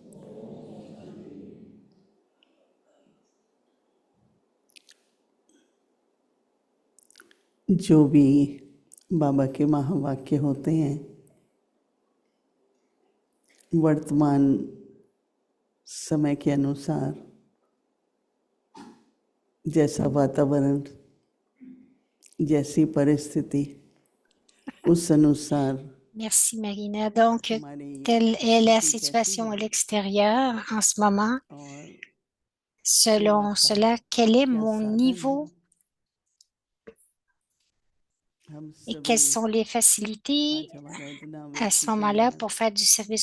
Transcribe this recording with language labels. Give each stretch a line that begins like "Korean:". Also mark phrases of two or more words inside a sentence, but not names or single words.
Hindi: जो भी बाबा के महावाक्य होते हैं, वर्तमान समय के अनुसार जैसा वातावरण, जैसी परिस्थिति, उस अनुसार
French: Merci Marina. Donc, telle est la situation à l'extérieur en ce moment. Selon cela, quel est mon niveau et quelles sont les facilités à ce moment-là pour faire du service?